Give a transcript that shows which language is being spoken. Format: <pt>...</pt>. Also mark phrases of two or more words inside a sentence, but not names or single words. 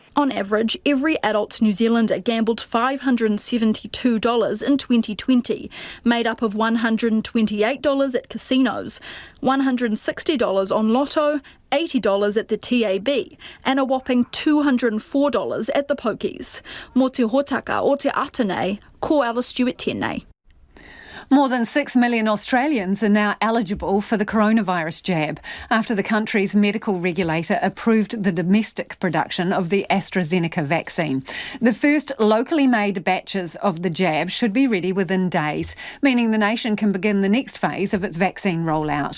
<en>On average, every adult New Zealander gambled $572 in 2020, made up of $128 at casinos, $160 on Lotto, $80 at the TAB, and a whopping $204 at the pokies.</en> <mi>Mō te hōtaka o te atanei, ko Alice Stewart tēnei.</mi> <en>More than 6 million Australians are now eligible for the coronavirus jab after the country's medical regulator approved the domestic production of the AstraZeneca vaccine. The first locally made batches of the jab should be ready within days, meaning the nation can begin the next phase of its vaccine rollout.</en>